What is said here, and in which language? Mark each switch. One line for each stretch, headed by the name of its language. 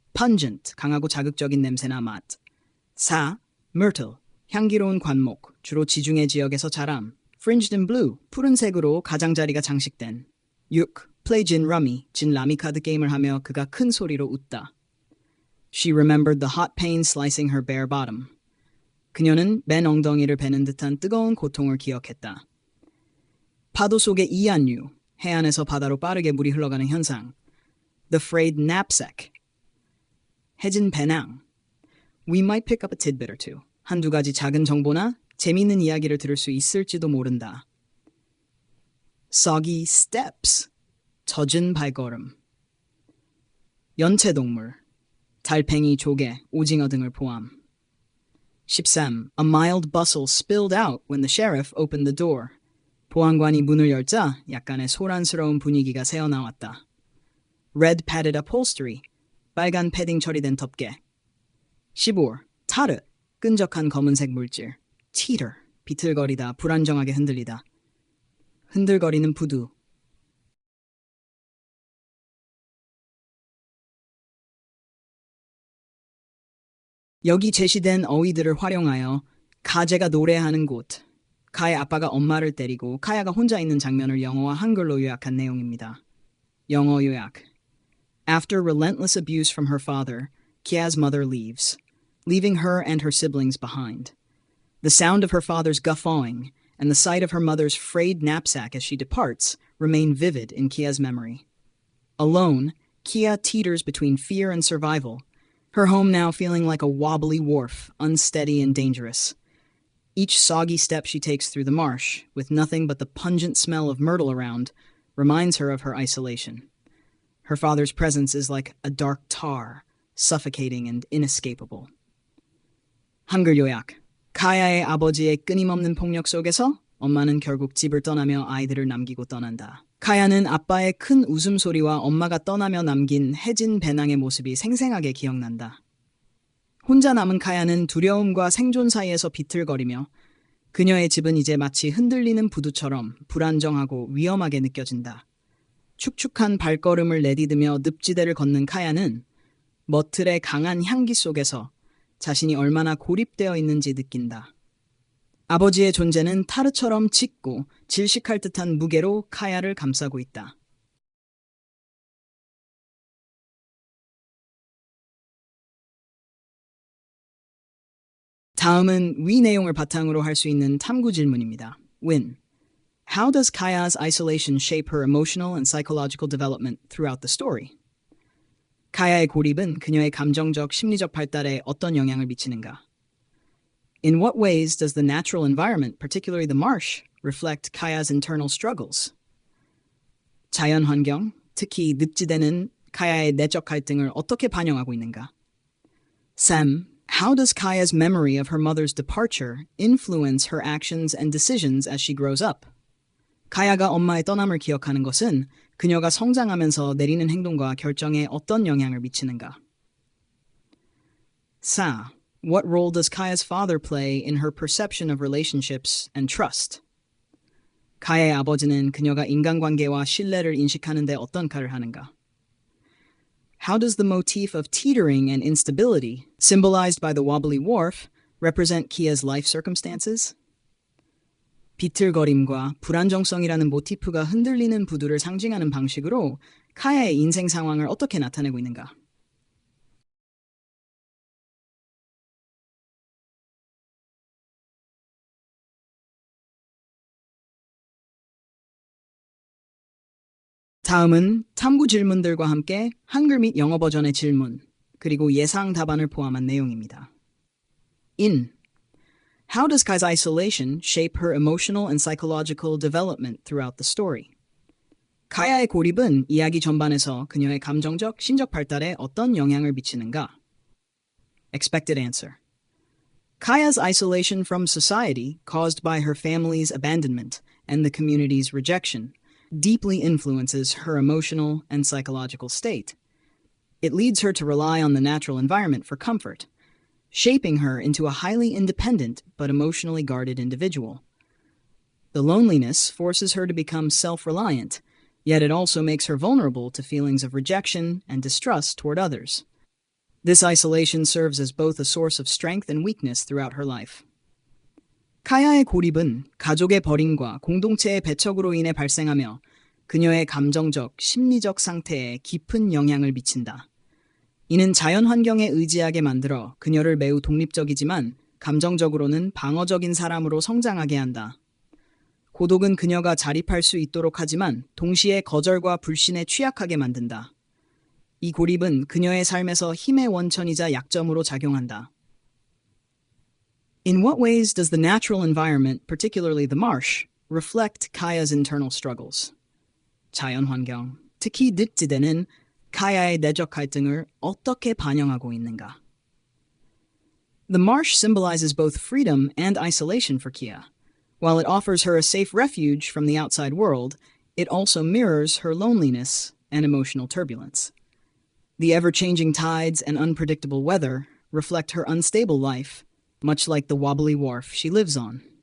Korean: Pungent, 강하고 자극적인 냄새나 맛. 4. Myrtle, 향기로운 관목, 주로 지중해 지역에서 자람.
English: Fringed in blue,
Korean: 푸른색으로 가장자리가 장식된. 6.
English: Play gin rummy,
Korean: 진 라미 카드 게임을 하며 그가 큰 소리로 웃다.
English: She remembered the hot pain slicing her bare bottom.
Korean: 그녀는 맨 엉덩이를 베는 듯한 뜨거운 고통을 기억했다. 파도 속의 이안류, 해안에서 바다로 빠르게 물이 흘러가는 현상.
English: The frayed knapsack,
Korean: 해진 배낭.
English: We might pick up a tidbit or two.
Korean: 한두 가지 작은 정보나 재미있는 이야기를 들을 수 있을지도 모른다.
English: Soggy steps,
Korean: 젖은 발걸음. 연체동물, 달팽이, 조개, 오징어 등을 포함. 13.
English: A mild bustle spilled out when the sheriff opened the door.
Korean: 보안관이 문을 열자 약간의 소란스러운 분위기가 새어나왔다.
English: Red padded upholstery,
Korean: 빨간 패딩 처리된 덮개. 15. 타르, 끈적한 검은색 물질. Teeter, 비틀거리다, 불안정하게 흔들리다. 흔들거리는 부두. 여기 제시된 어휘들을 활용하여 가제가 노래하는 곳, 카의 아빠가 엄마를 때리고 카야가 혼자 있는 장면을 영어와 한글로 요약한 내용입니다. 영어 요약.
English: After relentless abuse from her father, Kia's mother leaves, leaving her and her siblings behind. The sound of her father's guffawing and the sight of her mother's frayed knapsack as she departs remain vivid in Kia's memory. Alone, Kia teeters between fear and survival, her home now feeling like a wobbly wharf, unsteady and dangerous. Each soggy step she takes through the marsh, with nothing but the pungent smell of myrtle around, reminds her of her isolation. Her father's presence is like a dark tar, suffocating and inescapable.
Korean: 한글 요약. 카야의 아버지의 끊임없는 폭력 속에서 엄마는 결국 집을 떠나며 아이들을 남기고 떠난다. 카야는 아빠의 큰 웃음소리와 엄마가 떠나며 남긴 해진 배낭의 모습이 생생하게 기억난다. 혼자 남은 카야는 두려움과 생존 사이에서 비틀거리며 그녀의 집은 이제 마치 흔들리는 부두처럼 불안정하고 위험하게 느껴진다. 축축한 발걸음을 내디디며 늪지대를 걷는 카야는 머틀의 강한 향기 속에서 자신이 얼마나 고립되어 있는지 느낀다. 아버지의 존재는 타르처럼 짙고 질식할 듯한 무게로 카야를 감싸고 있다. 다음은 위 내용을 바탕으로 할 수 있는 탐구 질문입니다.
English: Win. How does Kaya's isolation shape her emotional and psychological development throughout the story?
Korean: 카야의 고립은 그녀의 감정적, 심리적 발달에 어떤 영향을 미치는가?
English: In what ways does the natural environment, particularly the marsh, reflect Kaya's internal struggles?
Korean: 자연 환경, 특히 늪지대는 카야의 내적 갈등을 어떻게 반영하고 있는가?
English: Sam, how does Kaya's memory of her mother's departure influence her actions and decisions as she grows up?
Korean: 카야가 엄마의 떠남을 기억하는 것은 그녀가 성장하면서 내리는 행동과 결정에 어떤 영향을 미치는가? 4.
English: What role does Kaya's father play in her perception of relationships and trust?
Korean: 카야의 아버지는 그녀가 인간관계와 신뢰를 인식하는 데 어떤 역할을 하는가?
English: How does the motif of teetering and instability, symbolized by the wobbly wharf, represent Kia's life circumstances?
Korean: 비틀거림과 불안정성이라는 모티프가 흔들리는 부두를 상징하는 방식으로 카야의 인생 상황을 어떻게 나타내고 있는가? 다음은 탐구 질문들과 함께 한글 및 영어 버전의 질문, 그리고 예상 답안을 포함한 내용입니다.
English: In. How does Kai's isolation shape her emotional and psychological development throughout the story?
Korean: 카야의 고립은 이야기 전반에서 그녀의 감정적, 신적 발달에 어떤 영향을 미치는가?
English: Expected answer. Kaya's isolation from society, caused by her family's abandonment and the community's rejection, deeply influences her emotional and psychological state. It leads her to rely on the natural environment for comfort. shaping her into a highly independent but emotionally guarded individual. The loneliness forces her to become self-reliant, yet it also makes her vulnerable to feelings of rejection and distrust toward others. This isolation serves as both a source of strength and weakness throughout her life.
Korean: 카야의 고립은 가족의 버림과 공동체의 배척으로 인해 발생하며 그녀의 감정적, 심리적 상태에 깊은 영향을 미친다. 이는 자연 환경에 의지하게 만들어 그녀를 매우 독립적이지만 감정적으로는 방어적인 사람으로 성장하게 한다. 고독은 그녀가 자립할 수 있도록 하지만 동시에 거절과 불신에 취약하게 만든다. 이 고립은 그녀의 삶에서 힘의 원천이자 약점으로 작용한다.
English: In what ways does the natural environment, particularly the marsh, reflect Kaya's internal struggles?
Korean: 자연 환경, 특히 늪지대는 카야의 내적 갈등을 어떻게 반영하고 있는가?
English: The marsh symbolizes both freedom and isolation for Kia. While it offers her a safe refuge from the outside world, it also mirrors her loneliness and emotional turbulence. The ever-changing tides and unpredictable weather reflect her unstable life, much like the wobbly wharf she lives on.